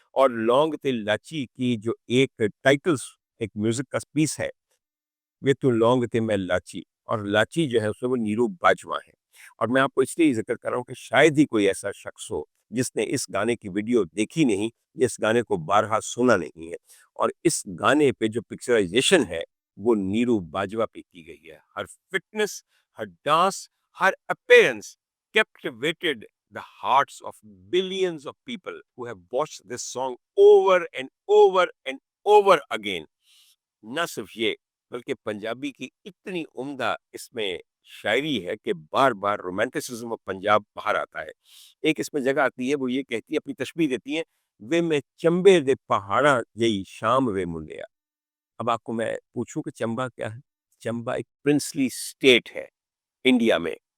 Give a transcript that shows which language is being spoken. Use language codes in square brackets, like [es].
[hi] और लौंग ते लाची की जो एक टाइटल्स एक म्यूज़िक का पीस है, वे तो लौंग ते मैं लाची, और लाची जो है उसमें वो नीरू बाजवा है। और मैं आपको इसलिए ज़िक्र कर रहा हूँ कि शायद ही कोई ऐसा शख्स हो जिसने इस गाने की वीडियो देखी नहीं, इस गाने को बारहा सुना नहीं है। और इस गाने पे जो पिक्चराइज़ेशन है वो नीरू बाजवा पे की गई है। हर fitness, हर dance, हर appearance captivated [en] the hearts of billions of people who have watched this song over and over and over again. [hi] ना सिर्फ ये, बल्कि पंजाबी की इतनी उम्दा इसमें शायरी है कि बार-बार रोमांटिसिज्म ऑफ पंजाब बाहर आता है। एक इसमें जगह आती है, वो ये कहती है, अपनी तशबीह देती है, [pa] वे मैं चंबे दे पहाड़ा जई शाम वे मुंडिया। [hi] अब आपको मैं पूछूं कि चंबा क्या है? चंबा एक प्रिंसली स्टेट है इंडिया में।